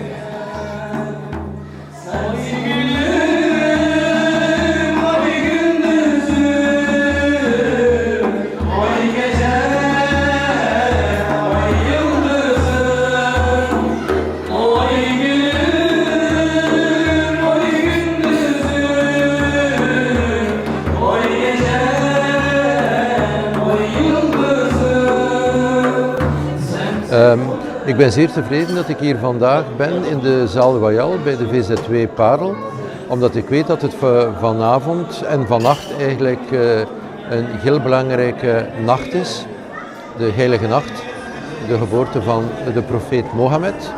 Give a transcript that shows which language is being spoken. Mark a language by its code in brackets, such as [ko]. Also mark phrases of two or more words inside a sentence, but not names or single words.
[tr] Oy gülüm, oy gündüzüm, oy gece, oy yıldızım. Oy gülüm, oy gündüzüm, oy gece, oy yıldızım. [nl] Ik ben zeer tevreden dat ik hier vandaag ben in de Zaal Royal bij de VZW Parel. Omdat ik weet dat het vanavond en vannacht eigenlijk een heel belangrijke nacht is. De heilige nacht, de geboorte van de profeet Mohammed.